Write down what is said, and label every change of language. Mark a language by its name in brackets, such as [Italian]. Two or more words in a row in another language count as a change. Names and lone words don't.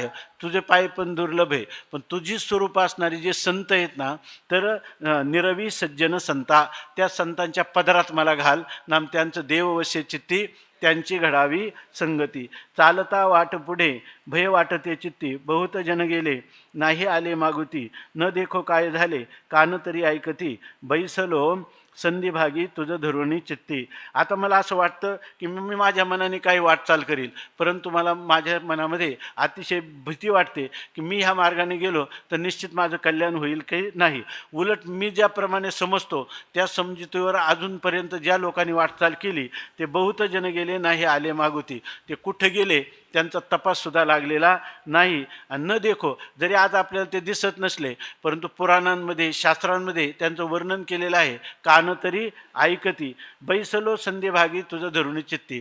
[Marathi] तुझे पाय पण दुर्लभ आहे, पण तुझी स्वरूप असणारी जे संत आहेत ना, तर निरवी सज्जन संता, त्या संतांच्या पदरात मला घाल. नाम त्यांचं देववश्य चित्ती, त्यांची घडावी संगती. चालता वाट पुढे भय वाटते चित्ती, बहुत जन गेले नाही आले मागुती. न देखो काय झाले कान तरी ऐकती, बैसलो संधिभागी तुझं धरुणी चित्ती. आता मला असं वाटतं की मी माझ्या मनाने काही वाटचाल करील, परंतु मला माझ्या मनामध्ये अतिशय भीती वाटते की मी ह्या मार्गाने गेलो तर निश्चित माझं कल्याण होईल की नाही. उलट मी ज्याप्रमाणे समजतो त्या समजुतीवर अजूनपर्यंत ज्या लोकांनी वाटचाल केली ते बहुत जन गेले नाही आले मागुती. ते कुठे गेले त्यांचा तपाससुद्धा लागलेला नाही. आणि न देखो, जरी आज आपल्याला ते दिसत नसले परंतु पुराणांमध्ये शास्त्रांमध्ये त्यांचं वर्णन केलेलं आहे. कान तरी ऐकती, बैसलो संधिभागी तुझं धरुणी चित्ती.